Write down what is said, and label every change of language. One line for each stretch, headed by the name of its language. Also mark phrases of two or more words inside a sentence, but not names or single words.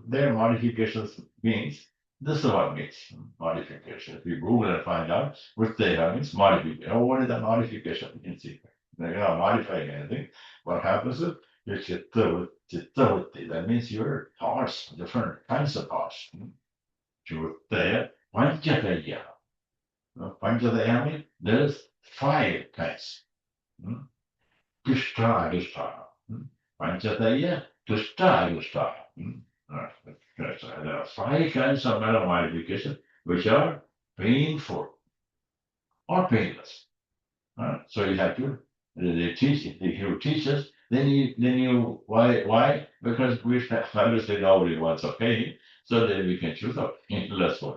English: Their modifications means this is what means modification. If you Google and find out Vṛttayaḥ means modification. Oh, what is that modification? You can see. You're not modifying anything. What happens is your citta-vṛtti. That means your thoughts, different kinds of thoughts.
Sanskrit: Vṛttayaḥ, pañcatayyaḥ. Pañcatayyaḥ
English: means there's 5 kinds.
Sanskrit: Kliṣṭākliṣṭāḥ. Pañcatayyaḥ, draṣṭuḥ.
English: There are 5 kinds of mental modification which are painful or painless. So you have to, they teach it. If you teach us, then you why? Because we obviously nobody wants a pain, so then we can choose a painless one.